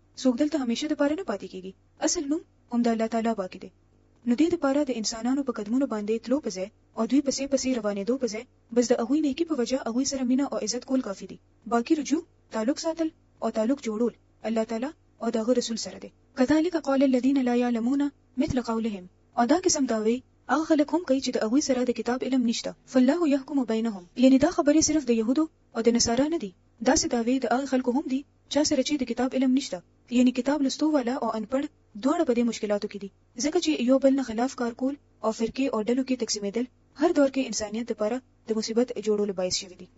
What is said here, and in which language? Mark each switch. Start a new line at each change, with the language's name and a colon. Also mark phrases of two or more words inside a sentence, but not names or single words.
Pashto: څوک دلته همیشه د پاره نه پاتې کیږي، اصل نوم هم د الله تعالی باقی دی. نو دې لپاره د انسانانو په قدمونو باندې تلو په ځای او دوی پسې پسې روانېدو په ځای بس د هغوی نیکی په وجه هغوی سره مینه او عزت کول کافی دي. باقی رجوع، تعلق ساتل او تعلق جوړول الله تعالی او دغه رسول سره دي.
Arabic: کذالک قال الذين لا يعلمون مثل قولهم،
Pashto: او دا قسم داوي هغه خلک هم کوي چې د هغوی سره د کتاب علم نشته.
Arabic: فالله يحكم بينهم،
Pashto: یعنی دا خبرې صرف د يهودو او د نصارا نه دي، دا څه داوي د هغه خلکو هم دي چا سره چې د کتاب علم نشته، یعنی کتاب لستو والا او انپړ دواړه په دې مشکلاتو کې دي. ځکه چې یو بل نه خلاف کار کول او فرقې او ډلو کې تقسیمېدل هر دور کې انسانیت لپاره د مصیبت جوړولو باعث شوی دي.